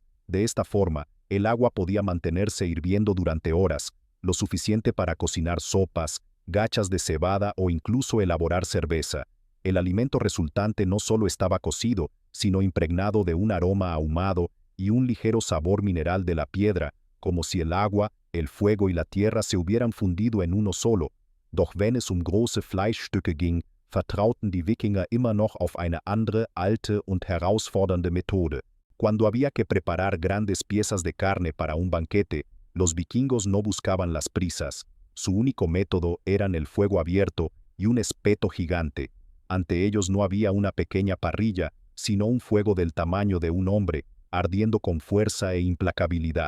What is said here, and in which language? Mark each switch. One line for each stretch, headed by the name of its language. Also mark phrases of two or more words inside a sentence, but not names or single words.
Spanish: De esta forma, el agua podía mantenerse hirviendo durante horas, lo suficiente para cocinar sopas, gachas de cebada o incluso elaborar cerveza. El alimento resultante no solo estaba cocido, sino impregnado de un aroma ahumado y un ligero sabor mineral de la piedra, como si el agua, el fuego y la tierra se hubieran fundido en uno solo.
German: Doch wenn es große Fleischstücke ging, vertrauten die Wikinger immer noch auf eine andere, alte und herausfordernde Methode.
Spanish: Cuando había que preparar grandes piezas de carne para un banquete, los vikingos no buscaban las prisas. Su único método eran el fuego abierto y un espeto gigante. Ante ellos no había una pequeña parrilla, sino un fuego del tamaño de un hombre, ardiendo con fuerza e implacabilidad.